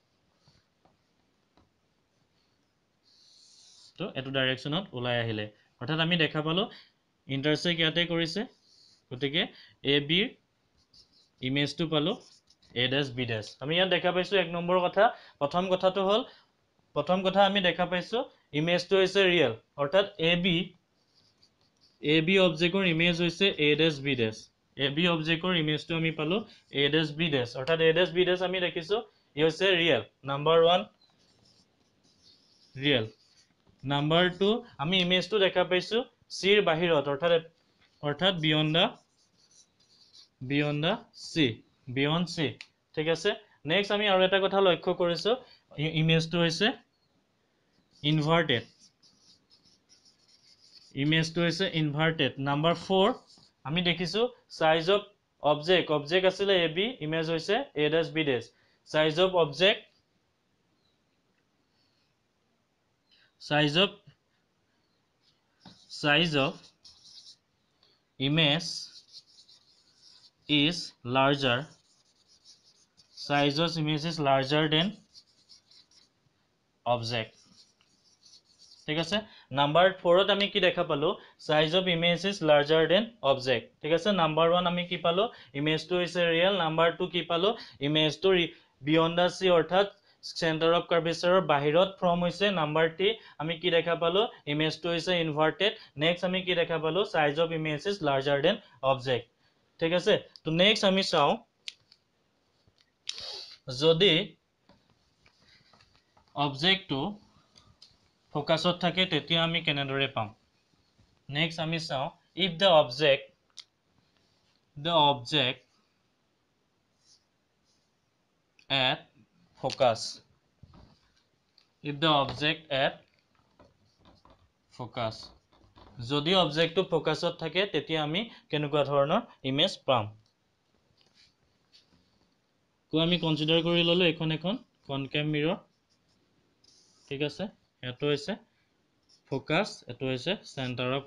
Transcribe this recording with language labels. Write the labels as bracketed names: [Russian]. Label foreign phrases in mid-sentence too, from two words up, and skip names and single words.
[Assamese] তো এটো ডাইৰেকচনত ওলাই আহিলে অৰ্থাৎ আমি দেখা পালো ইন্টাৰসেক্ট ইয়াতে কৰিছে গতিকে এ বি ৰ ইমেজটো পালো [English] a dash b dash [Assamese] আমি ইয়াত দেখা পাইছো এক নম্বৰ কথা প্ৰথম কথা আমি দেখা পাইছো ইমেজটো হৈছে ৰিয়েল অৰ্থাৎ a b অবজেক্টৰ ইমেজ হৈছে [English] a dash b dash [Assamese] a b অবজেক্টৰ ইমেজটো আমি পালো [English] a dash b dash [Assamese] অৰ্থাৎ [English] a dash b dash [Assamese] আমি দেখিছো ই হৈছে [English] real number 1 real number 2 [Assamese] আমি ইমেজটো দেখা পাইছো c ৰ বাহিৰত অৰ্থাৎ বিয়ন্ড c ঠিক আছে নেক্সট আমি আৰু এটা কথা লক্ষ্য কৰিছো ইমেজটো হৈছে ইনভাৰ্টেড নাম্বাৰ 4 আমি দেখিছো [English] size of object [Assamese] আছিল ab ইমেজ হৈছে [English] a dash b dash size of image is larger than object [Assamese] ঠিক আছে নাম্বাৰ 4 ত আমি কি দেখা পালো [English] size of image is larger than object [Assamese] ঠিক আছে নাম্বাৰ 1 আমি কি পালো ইমেজটো হৈছে ৰিয়েল নাম্বাৰ 2 কি পালো ইমেজটো [English] beyond the C [Assamese] অৰ্থাৎ [English] centre of curvature [Assamese] বাহিৰত ফৰ্ম হৈছে নাম্বাৰ 3 আমি কি দেখা পালো ইমেজটো হৈছে ইনভাৰ্টেড নেক্সট আমি কি দেখা পালো [English] size of image is larger than object [Assamese] ঠিক আছে তো নেক্সট আমি চাও যদি অবজেক্টটো ফোকাসত থাকে তেতিয়া আমি কেনেদৰে পাম নেক্সট আমি চাও [English] if the object at focus if the object at focus [Assamese] যদি অবজেক্টটো ফোকাসত থাকে তেতিয়া আমি কেনেকুৱা ধৰণৰ ইমেজ পাম কো আমি কনসিডাৰ কৰি ললো এখন [English] concave mirror [Assamese] ঠিক আছে এটো হৈছে ফোকাস এটো হৈছে [English] centre of